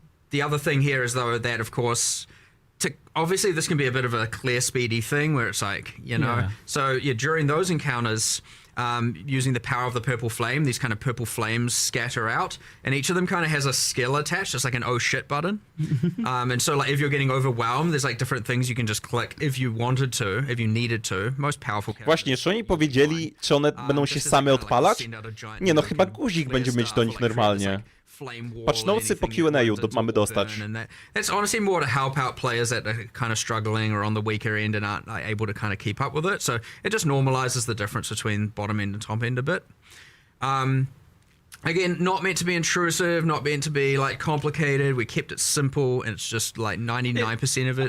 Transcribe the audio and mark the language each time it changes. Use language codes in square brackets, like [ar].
[en] The other thing here is though that, of course, obviously this can be a bit of a clear, speedy thing where it's like, so during those encounters, using the power of the purple flame, these kind of purple flames scatter out, and each of them kind of has a skill attached, just like an oh shit button. And so like if you're getting overwhelmed, there's like different things you can just click if you wanted to, if you needed to. Most powerful characters. [pl] Właśnie, czy oni powiedzieli, czy one będą się same odpalać? Nie, no chyba guzik będzie mieć do nich normalnie. Patch notesy po Q&A mamy dostać. [en] That's honestly more to help out players that are kind of struggling or on the weaker end and aren't like, able to kind of keep up with it. So it just normalizes the difference between bottom end and top end a bit. Again, not meant to be intrusive, not meant to be like complicated. We kept it simple, and it's just like 99% of it.